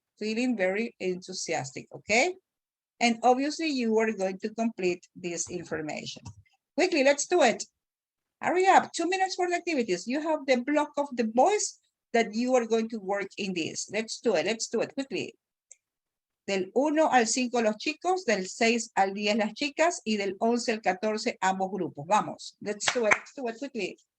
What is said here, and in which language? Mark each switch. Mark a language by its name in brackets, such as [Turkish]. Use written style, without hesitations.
[English] Feeling very enthusiastic, okay? And obviously you are going to complete this information. Quickly, let's do it. Hurry up, 2 minutes for the activities. You have the block of the boys that you are going to work in this. Let's do it quickly. [Spanish] Del 1 al 5 los chicos, del 6 al 10 las chicas y del 11 al 14 ambos grupos. Vamos, [English] let's do it quickly.